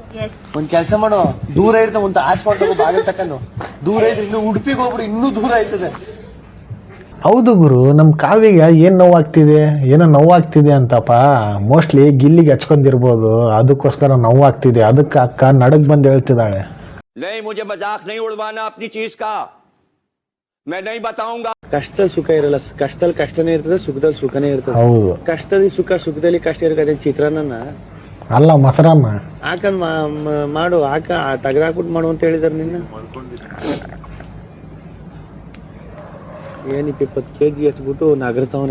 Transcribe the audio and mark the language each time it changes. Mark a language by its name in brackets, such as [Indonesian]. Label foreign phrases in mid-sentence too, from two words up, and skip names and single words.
[Kannada] ಒಂದ್ ಕೆಲಸ ಮಾಡೋ, ದೂರ ಇರ್ತಾವ ಒಂದು ಆಚ್ ಮಾಡ್ಬೇಕು, ಬಾಗಿಲು ತಕ್ಕಂಡು ದೂರ ಇದ್ರೆ ಇನ್ನು ಉಡುಪಿಗೆ ಹೋಗ್ಬಿಡು, ಇನ್ನೂ ದೂರ ಆಯ್ತದೆ. ಹೌದು ಗುರು, ನಮ್ಮ ಕಾವಿಗೆ ಏನು ನೋವಾಗ್ತಿದೆ, ಏನೋ ನೋವಾಗ್ತಿದೆ ಅಂತಪ್ಪ. ಮೋಸ್ಟ್ಲಿ ಗಿಲ್ಲಿಗೆ ಹಚ್ಕೊಂಡಿರ್ಬೋದು, ಅದಕ್ಕೋಸ್ಕರ ನೋವಾಗ್ತಿದೆ. ಅದಕ್ಕೆ ಅಕ್ಕ ನಡಗ್ ಬಂದು ಹೇಳ್ತಿದ್ದಾಳೆ. [Hindi] नहीं, मुझे मजाक नहीं उड़वाना अपनी चीज का, मैं नहीं बताऊंगा. [Kannada] ಕಷ್ಟದಲ್ಲಿ ಸುಖ ಇರಲ್ಲ, ಕಷ್ಟದಲ್ಲಿ ಕಷ್ಟನೇ ಇರ್ತದೆ, ಸುಖದಲ್ಲಿ ಸುಖನೇ ಇರ್ತದೆ. ಹೌದು. ಕಷ್ಟದಲ್ಲಿ ಸುಖ, ಸುಖದಲ್ಲಿ ಕಷ್ಟ ಇರ್ತದೆ. ಚಿತ್ರಾನ್ನ ಅಲ್ಲ, ಮೊಸರನ್ನ ಹಾಕಂದ್ ಮಾಡು, ತೆಗ್ದಾಕ್ಬಿಟ್ಟು ಮಾಡು ಅಂತ ಹೇಳಿದಾರೆ ನಿನ್ನ. ಏನಿಪ್ಪ 20 kg ಎತ್ಬಿಟ್ಟು ನಗರ್ತಾವನೆ.